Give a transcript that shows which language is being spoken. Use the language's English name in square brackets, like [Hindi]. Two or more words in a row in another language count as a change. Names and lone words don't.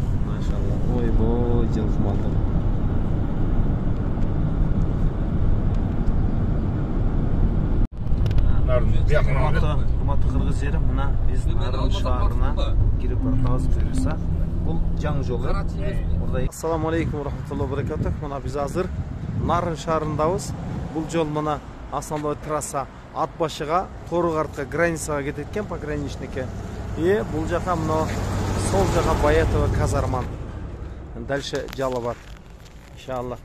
[Kyrgyz] Машаллах. Ойбой, жылкымалдыр. Урматтуу кыргыз жери, мына биз Нарын шаарына кирип барабыз буюрса. Бул жаңы жол. [Arabic] السلام عليكم رحمة الله وبركاته. [Kyrgyz] Мына биз азыр Нарын шаарындабыз. Бул жол мына [Russian] основной трасса [Kyrgyz] ат башыга, Тору артка, границага кетет экен, пограничникке. Бул жака мына сол жака Баятова казарман. Дальше Жалабат. Иншаллах.